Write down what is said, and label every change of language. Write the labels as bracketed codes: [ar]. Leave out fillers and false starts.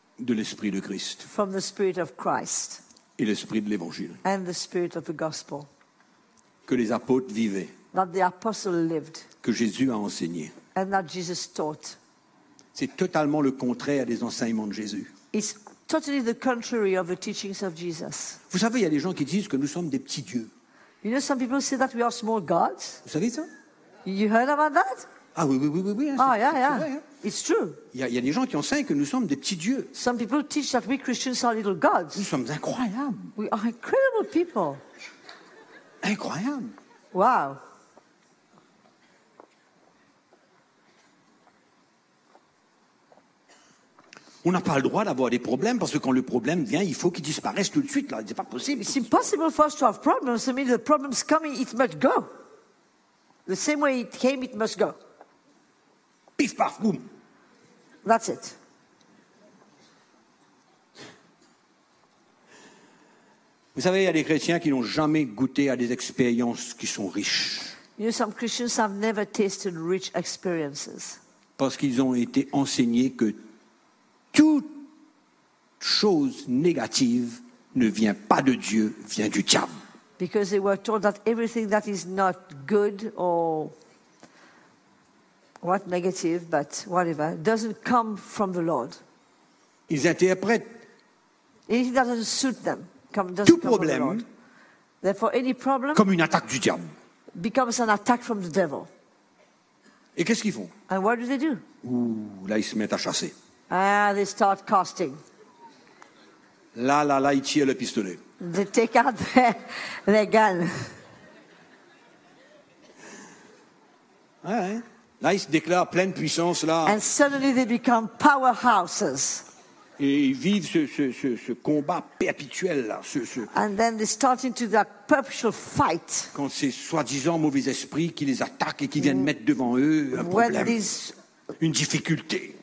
[fr] De l'esprit de Christ. [en] From the spirit of Christ. [fr] Et l'esprit de l'évangile. [en] And the spirit of the gospel. [fr] Que les apôtres vivaient. [en] That the apostles lived. [fr] Que Jésus a enseigné. [en] And that Jesus taught. [fr] C'est totalement le contraire des enseignements de Jésus. [en] It's totally the contrary of the teachings of Jesus. [fr] Vous savez, il y a des gens qui disent que nous sommes des petits dieux. [en] You know, some people say that we are small gods. [fr] Vous savez ça? [en] You heard about that? [fr] Ah oui, oui, oui, oui, oui. [en] Ah, yeah, yeah. It's true. [fr] Il y a des gens qui enseignent que nous sommes des petits dieux. [en] Some people teach that we Christians are little gods. [fr] Nous sommes incroyables. [en] We are incredible people. [fr] Incroyable. [en] Wow. [fr] On n'a pas le droit d'avoir des problèmes parce que quand le problème vient, il faut qu'il disparaisse tout de suite. Là, c'est pas possible. [en] It's impossible for us to have problems. I mean, the problem's coming, it must go. The same way it came, it must go. [fr] Pif, paf, boum. [en] That's it. [fr] Vous savez, il y a des chrétiens qui n'ont jamais goûté à des expériences qui sont riches. [en] You know, some Christians have never tasted rich experiences. [fr] Parce qu'ils ont été enseignés que toute chose négative ne vient pas de Dieu, vient du diable. [en] Because they were told that everything that is not good or what negative, but whatever, doesn't come from the Lord. [fr] Ils interprètent. [en] Anything that doesn't suit them doesn't come from the Lord. Therefore, any problem [fr] comme une attaque du diable [en] becomes an attack from the devil. [fr] Et qu'est-ce qu'ils font? [en] And what do they do? [fr] Ouh, là, ils se mettent à chasser. [en] Ah, they start casting. [fr] Là, là, là, ils tirent le pistolet. [en] They take out their gun. [fr] Ouais. Là, ils se déclarent pleine puissance, là. [en] And suddenly they become powerhouses. [fr] Et ils vivent ce combat perpétuel, là. [en] And then they start into that perpetual fight. [fr] Quand ces soi-disant mauvais esprits qui les attaquent et qui viennent mettre devant eux un problème, une difficulté.